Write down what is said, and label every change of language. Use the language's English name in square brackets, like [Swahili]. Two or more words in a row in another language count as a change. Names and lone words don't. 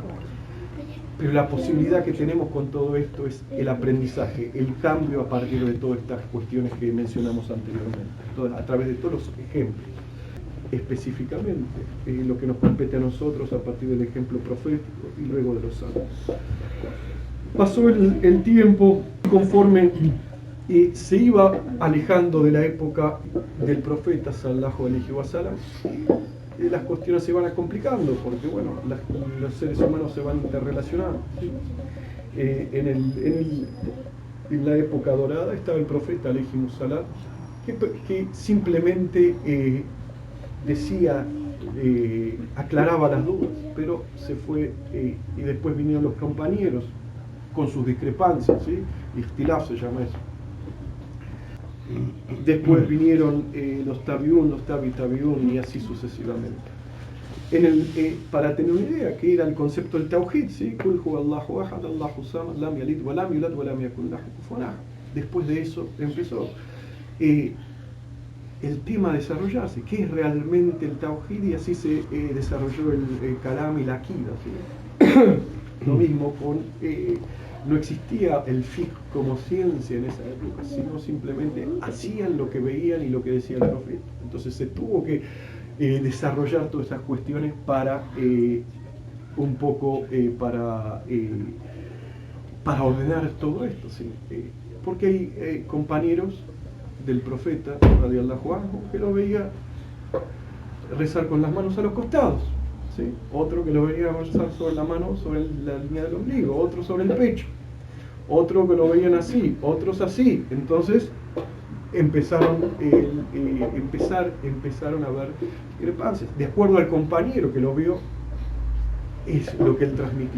[Spanish] Pero la posibilidad que tenemos con todo esto es el aprendizaje, el cambio a partir de todas estas cuestiones que mencionamos anteriormente, a través de todos los ejemplos. Específicamente lo que nos compete a nosotros a partir del ejemplo profético y luego de los santos. Pasó el tiempo, conforme se iba alejando de la época del profeta [Arabic] صلى الله عليه وسلم, [Spanish] las cuestiones se van complicando porque bueno, los seres humanos se van interrelacionando, ¿sí? En la época dorada estaba el profeta [Arabic] عليه السلام [Spanish] que simplemente decía, aclaraba las dudas, pero se fue y después vinieron los compañeros con sus discrepancias, ¿sí? Ikhtilaf se llama eso. Después vinieron los tabiún, los tabiún y así sucesivamente. Para tener una idea, que era el concepto del tawhid, ¿sí? [Arabic] قل هو الله أحد، الله الصمد، لم يلد ولم يولد ولم يكن له كفوا أحد. [Spanish] Después de eso empezó el tema a desarrollarse, qué es realmente el tawhid, y así se desarrolló el kalam y la akida, ¿sí? Lo mismo con no existía el fiqh como ciencia en esa época, sino simplemente hacían lo que veían y lo que decía el profeta. Entonces se tuvo que desarrollar todas esas cuestiones para un poco para ordenar todo esto, ¿sí? Porque hay compañeros del profeta [Arabic] رضي الله عنه [Spanish] que lo veía rezar con las manos a los costados, ¿sí? Otro que lo veía rezar sobre la mano sobre la línea del ombligo, otro sobre el pecho, otro que lo veían así, otros así. Entonces empezaron a ver discrepancias de acuerdo al compañero que lo vio, es lo que él transmitía.